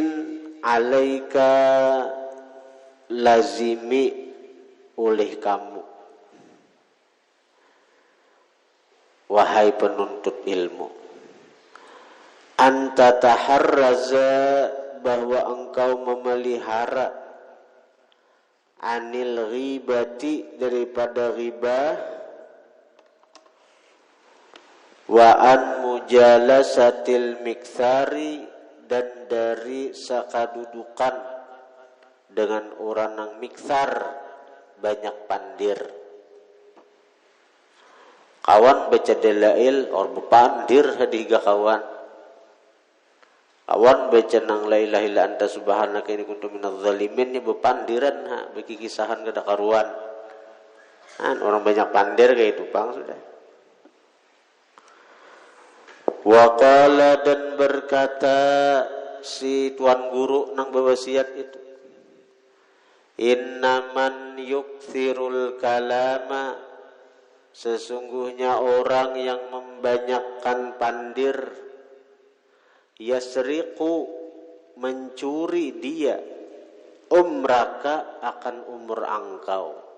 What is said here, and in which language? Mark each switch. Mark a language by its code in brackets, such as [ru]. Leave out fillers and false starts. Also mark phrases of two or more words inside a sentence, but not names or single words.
[bjn] Alaika, lazimi oleh kamu, wahai penuntut ilmu, [ar] أن تتحرز, [bjn] bahwa engkau memelihara, [ar] عن الغيبة, [bjn] daripada ghibah, [ar] وعن مجالسة المكثر, [bjn] dan dari sakadudukan dengan orang yang miktsar, banyak pandir. Kawan baca dalail or bepandir hadiga kawan. Kawan baca nang [ar] لا إله إلا أنت سبحانك إني كنت من الظالمين, [bjn] ni bepandiran bagi kisahan kada karuan. Orang banyak pandir kayak itu bang sudah. [ar] وقال, [bjn] dan berkata si tuan guru nang berwasiat itu, [ar] إنما يكثر الكلام, [bjn] sesungguhnya orang yang membanyakkan pandir, yasriqu, mencuri dia, umraka, akan umur engkau.